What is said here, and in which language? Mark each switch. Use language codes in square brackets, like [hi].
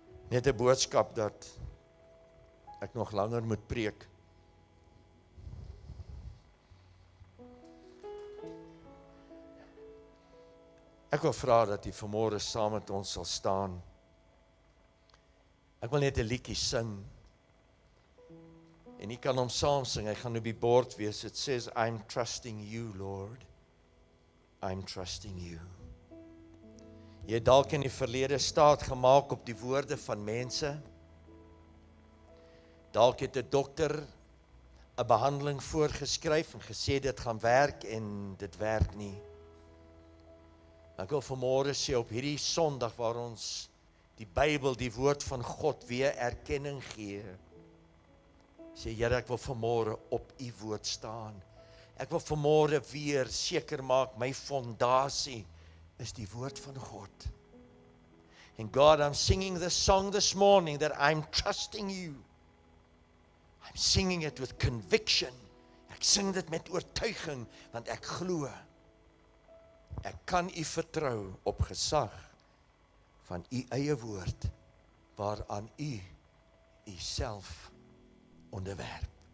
[af] Net 'n boodskap dat ek nog langer moet preek. Ek wil vra dat u vanmôre saam met ons sal staan. Ek wil net 'n liedjie sing. En u kan hom saam sing. Hy gaan op die bord wees. [en] It says, I'm trusting you, Lord. I'm trusting you. [af] Jy het dalk in die verlede staat gemaak op die woorde van mense. Dalk het 'n dokter 'n behandeling voorgeskryf en gesê dit gaan werk en dit werk nie. Ek wil vanmôre sê op hierdie Sondag waar ons die Bybel, die woord van God weer erkenning gee. Sê Here, ek wil vanmôre op u woord staan. Ek wil vanmôre weer seker maak my fondasie is die woord van God. [en] And God, I'm singing this song this morning that I'm trusting you. I'm singing it with conviction. [af] Ek sing dit met oortuiging, want ek glo. Ek kan u vertrou op gesag van u eie woord, waaraan u uself onderwerp.